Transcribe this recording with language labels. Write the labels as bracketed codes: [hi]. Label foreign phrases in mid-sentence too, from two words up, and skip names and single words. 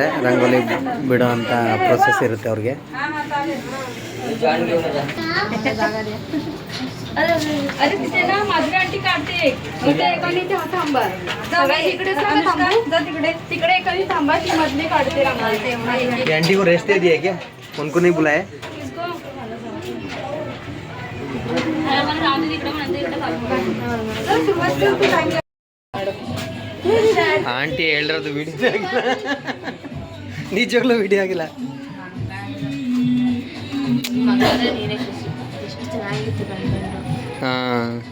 [kn] ರಂಗೋಲಿ ಬಿಡೋ ಅಂಥ ಪ್ರೊಸೆಸ್ ಇರುತ್ತೆ ಅವ್ರಿಗೆ. [mr] अरे तिथे ना माधुरी आंटी काढते इथे एकाने इथे थांबा तिकडे तिकडे तिकडे एकाने थांबा ती मधली काढते रांगोली. [hi] आंटी को रेस्ट दे दिया क्या? उनको नहीं बुलाया? [kn] ಆಂಟಿ ಹೇಳಿರೋದು ವಿಡಿಯೋ ಆಗಿಲ್ಲ, ನಿಜವಾಗ್ಲೂ ವಿಡಿಯೋ ಆಗಿಲ್ಲ. ಹಾಂ